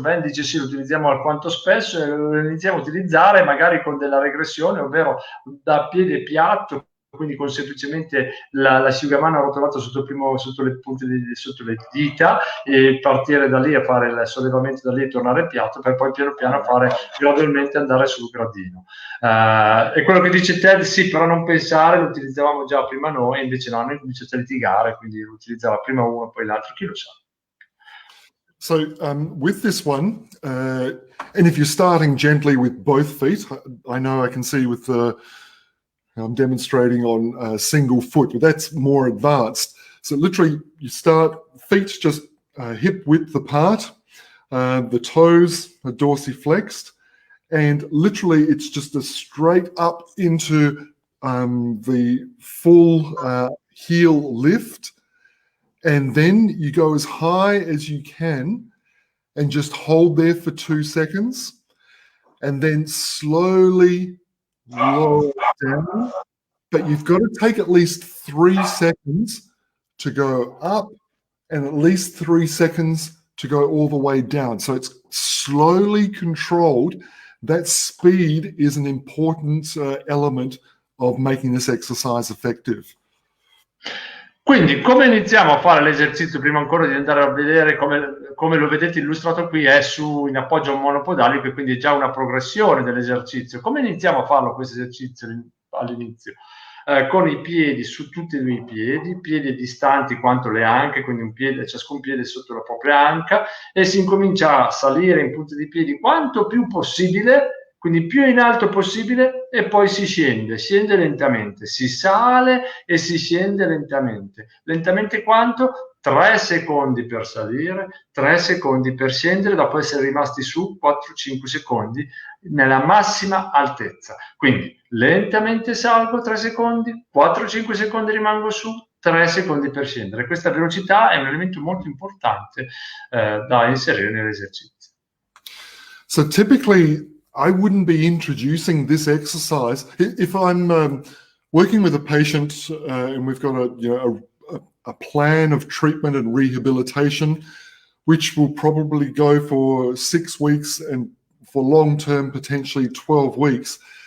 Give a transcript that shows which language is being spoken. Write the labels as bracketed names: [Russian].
[Italian] Ben dice sì, lo utilizziamo alquanto spesso e lo iniziamo a utilizzare magari con della regressione, ovvero da piede piatto, quindi con semplicemente l'asciugamano arrotolato sotto le punte sotto le dita, e partire da lì a fare il sollevamento da lì e tornare piatto, per poi piano piano fare gradualmente andare sul gradino. E quello che dice Ted, sì, però non pensare, lo utilizzavamo già prima noi, invece no, noi cominciamo a litigare, quindi lo utilizzava prima uno poi l'altro, chi lo sa. [English] So with this one, and if you're starting gently with both feet, I know I can see with I'm demonstrating on a single foot, but that's more advanced. So literally you start feet just hip width apart, the toes are dorsiflexed, and literally it's just a straight up into the full heel lift. And then you go as high as you can and just hold there for 2 seconds, and then slowly lower down, but you've got to take at least 3 seconds to go up and at least 3 seconds to go all the way down. So it's slowly controlled. That speed is an important element of making this exercise effective. [Italian] Quindi come iniziamo a fare l'esercizio, prima ancora di andare a vedere come lo vedete illustrato qui, è in appoggio a un monopodalico, e quindi è già una progressione dell'esercizio. Come iniziamo a farlo questo esercizio all'inizio? Con i piedi su tutti e due i piedi distanti quanto le anche, quindi ciascun piede sotto la propria anca, e si incomincia a salire in punta di piedi quanto più possibile, quindi più in alto possibile, e poi si scende lentamente, si sale e si scende lentamente. Lentamente quanto? 3 secondi per salire, 3 secondi per scendere, dopo essere rimasti su 4-5 secondi nella massima altezza. Quindi lentamente salgo 3 secondi, 4-5 secondi rimango su, 3 secondi per scendere. Questa velocità è un elemento molto importante da inserire nell'esercizio. [English] So typically, I wouldn't be introducing this exercise if I'm working with a patient and we've got a plan of treatment and rehabilitation, which will probably go for 6 weeks and for long-term, potentially 12 weeks.